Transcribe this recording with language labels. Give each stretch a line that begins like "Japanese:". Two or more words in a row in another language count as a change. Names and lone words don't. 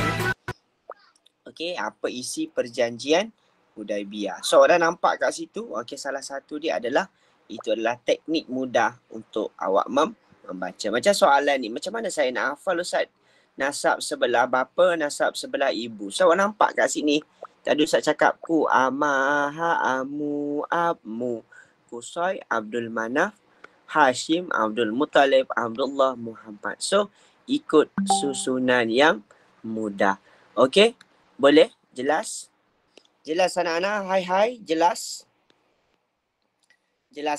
Malay: Apa isi perjanjian Hudaibiyah. So dah nampak kat situ. Salah satu dia adalah teknik mudah untuk awak membaca. Macam soalan ni, macam mana saya nak hafal Ustaz? Nasab sebelah bapa, nasab sebelah ibu. So awak nampak kat sini. Tadi Ustaz cakap ku amaha amu abmu. Kusai Abdul Manaf, Hashim Abdul Muttalib, Abdullah Muhammad. So ikut susunan yang mudah. Boleh? Jelas? Jelas anak-anak? Hai. Jelas? Jelas